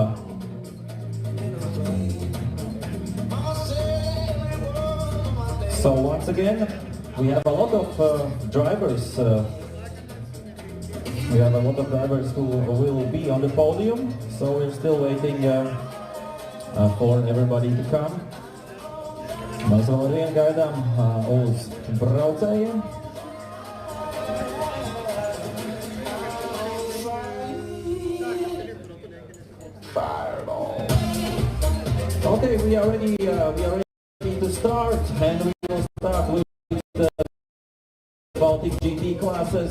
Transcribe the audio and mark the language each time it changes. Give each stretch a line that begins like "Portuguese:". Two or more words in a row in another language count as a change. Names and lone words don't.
English: So once again, we have a lot of drivers. We have a lot of drivers who will be on the podium. So we're still waiting for everybody to come.
Latvian: Mēs vēl ar vienu gaidām uz braucējiem.
English: Fireball. Okay, we are ready to start, and we will start with the Baltic GT classes.